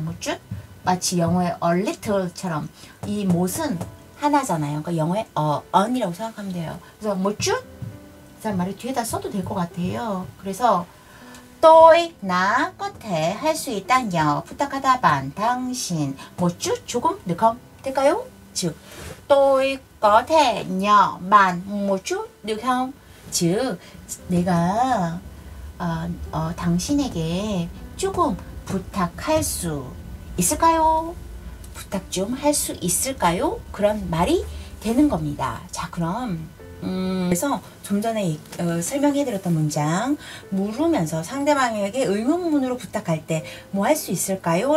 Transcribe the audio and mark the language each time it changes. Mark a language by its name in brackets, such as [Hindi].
[Korean] 모쭌 마치 영어의 a little처럼 이 못은 하나잖아요. 그러니까 영어의 on이라고 생각하면 돼요. 그래서 모쭌 그 말을 뒤에다 써도 될 것 같아요. 그래서 tôi 나 끝에 할 수 있다뇨 부탁하다 반 당신 모쭌 조금 [Vietnamese] được không [Korean] 될까요? [Vietnamese] 즉 tôi có thể nhờ bạn một chút được không? [Korean] 즉 내가 당신에게 조금 부탁할 수 있을까요? 부탁 좀 할 수 있을까요? 그런 말이 되는 겁니다. 자 그럼 그래서 좀 전에 설명해드렸던 문장 물으면서 상대방에게 의문문으로 부탁할 때 뭐 할 수 있을까요?